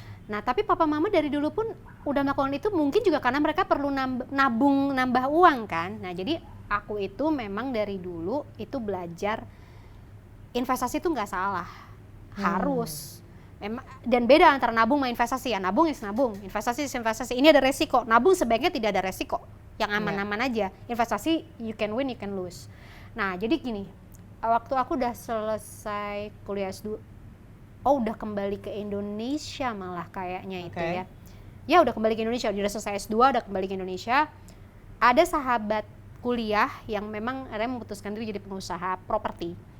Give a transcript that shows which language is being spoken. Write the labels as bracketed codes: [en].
[id] Nah tapi papa mama dari dulu pun udah melakukan itu, mungkin juga karena mereka perlu nambah uang kan. Nah jadi aku itu memang dari dulu itu belajar investasi itu nggak salah, harus. Dan beda antara nabung sama investasi ya. Nabung is nabung, investasi is investasi. Ini ada resiko, nabung sebaiknya tidak ada resiko, yang aman-aman aja. Investasi [en] you can win, you can lose. [id] Nah jadi gini, waktu aku udah selesai kuliah S2, udah kembali ke Indonesia malah kayaknya itu ya. Ya udah kembali ke Indonesia, udah selesai S2, udah kembali ke Indonesia. Ada sahabat kuliah yang memang akhirnya memutuskan diri jadi pengusaha properti.